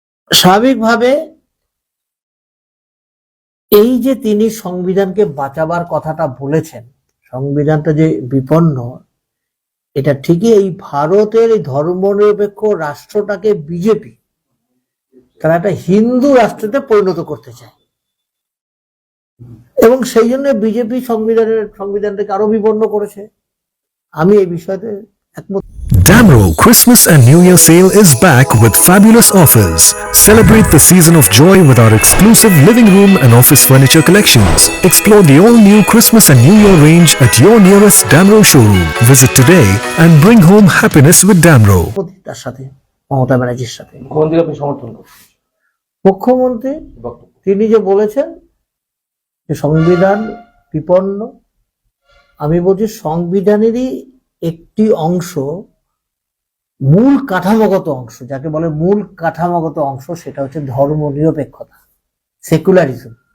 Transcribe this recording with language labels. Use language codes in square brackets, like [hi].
[bn] স্বাভাবিকভাবে এই যে তিনি সংবিধানকে বাঁচাবার কথাটা বলেছেন, সংবিধানটা যে বিপন্ন, এটা ঠিকই এই ভারতের এই ধর্মনিরপেক্ষ রাষ্ট্রটাকে বিজেপি তারা একটা হিন্দু রাষ্ট্রতে পরিণত করতে চায় এবং সেই জন্য বিজেপি সংবিধানটাকে আরো বিপন্ন করেছে। আমি এই বিষয়তে একমত। [en] Damro Christmas and New Year sale is back with fabulous offers. Celebrate the season of joy with our exclusive living room and office furniture collections. Explore the all-new Christmas and New Year range at your nearest Damro showroom. Visit today and bring home happiness with Damro. [bn] তার সাথে মমতা ব্যানার্জির সাথে সমর্থন মুখ্যমন্ত্রী তিনি যে বলেছেন যে সংবিধান বিপন্ন, আমি বলছি সংবিধানেরই একটি অংশ, মূল কাঠামোগত অংশ, যাকে বলে মূল কাঠামোগত অংশ, সেটা হচ্ছে ধর্ম নিরপেক্ষতা, সেকুলারিজম।